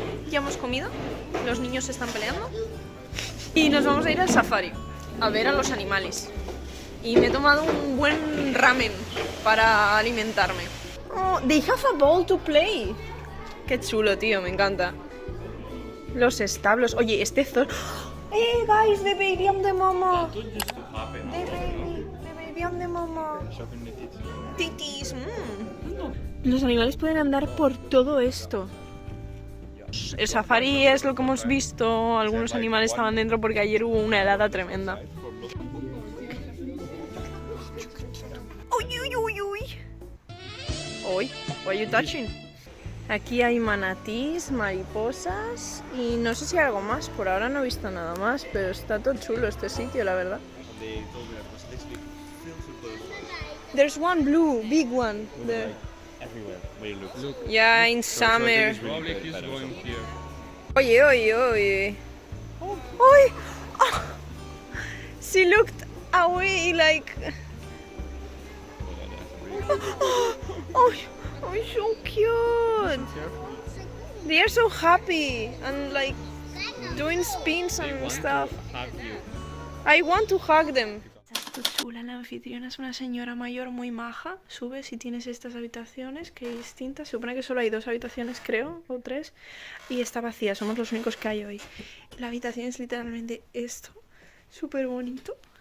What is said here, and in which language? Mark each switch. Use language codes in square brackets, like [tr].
[es] Ya hemos comido, los niños se están peleando y nos vamos a ir al safari a ver a los animales. Y me he tomado un buen ramen para alimentarme. [en] Oh, they have a bowl to play. [es] Qué chulo, tío, me encanta. Los establos. Oye, este zoo... [en] Hey guys, the baby on the mama. The baby on the mama. Titis. [es] Los animales pueden andar por todo esto. El safari es lo que hemos visto. Algunos animales estaban dentro porque ayer hubo una helada tremenda. [en] Uy, what are you touching? [es] Aquí hay manatís, mariposas y no sé si hay algo más. Por ahora no he visto nada más, pero está todo chulo este sitio, la verdad. [en] There's one blue, big one there. everywhere where you look. Yeah, in summer. Probably he's going here. Oye. Oh, she looked away like... Oh, so cute. They are so happy and like doing spins and stuff. I want to hug them. [es] Está chula, la anfitriona es una señora mayor muy maja. Subes y tienes estas habitaciones que hay distintas. Se supone que solo hay 2 habitaciones, creo, o 3. Y está vacía, somos los únicos que hay hoy. La habitación es literalmente esto. Súper bonito.